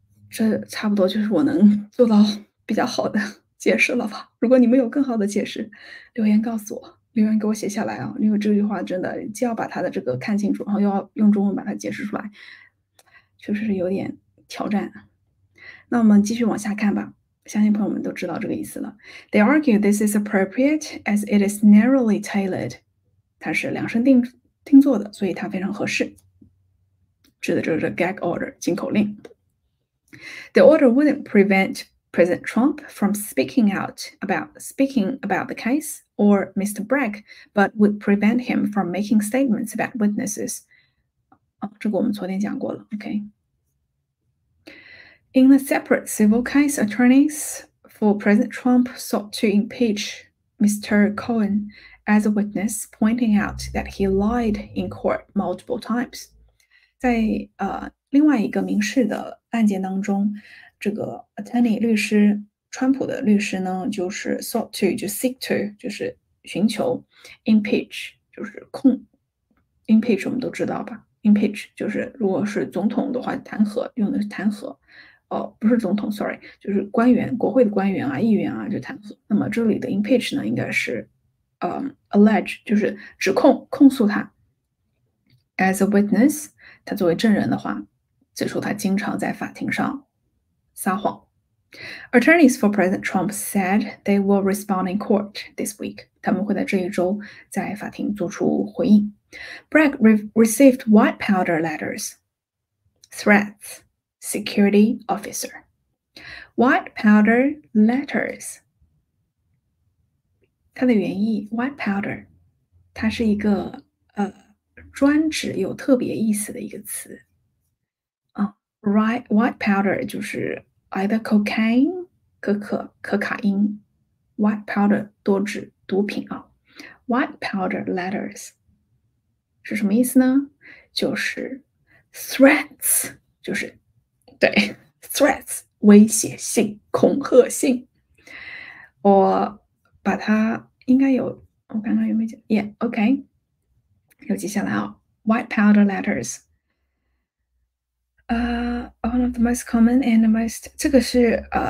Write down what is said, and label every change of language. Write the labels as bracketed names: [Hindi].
[Chinese] 这差不多就是我能做到比较好的解释了吧。如果你们有更好的解释，留言告诉我，留言给我写下来啊。因为这句话真的既要把它的这个看清楚，然后又要用中文把它解释出来，确实是有点挑战。那我们继续往下看吧。相信朋友们都知道这个意思了。 [English] They argue this is appropriate as it is narrowly tailored。 [Chinese] 它是量身定做的，所以它非常合适。指的就是 gag order 禁口令。 [English] The order wouldn't prevent President Trump from speaking about the case or Mr. Bragg, but would prevent him from making statements about witnesses. [Chinese] 这个我们昨天讲过了 OK. [English] In a separate civil case, attorneys for President Trump sought to impeach Mr. Cohen as a witness, pointing out that he lied in court multiple times. [Chinese] 在另外一个民事的案件当中，这个 attorney 律师，川普的律师呢，就是 [English] sought to [Chinese] 就 seek to 就是寻求 impeach 就是impeach 我们都知道吧 impeach 就是如果是总统的话，弹劾用的是弹劾，不是总统 sorry 就是官员，国会的官员啊、议员啊就弹劾。那么这里的 impeach 呢，应该是allege 就是控诉他 as a witness。他作为证人的话，指出他经常在法庭上撒谎。 [English] Attorneys for President Trump said they will respond in court this week. [Chinese] 他们会在这一周在法庭做出回应。 [English] Bragg received white powder letters, threats, security officer. White powder letters. [Chinese] 它的原意 white powder， 它是一个专指有特别意思的一个词啊。 White powder 就是 [English] either cocaine [Chinese] 可卡因 ，white powder 多指毒品啊。 White powder letters 是什么意思呢？就是 threats， 就是对 threats 威胁性、恐吓性。我把它应该有，我刚刚有没有讲 ？Yeah，OK，、有记下来啊。 [English] White powder letters， one of the most common and the most [Chinese] 这个是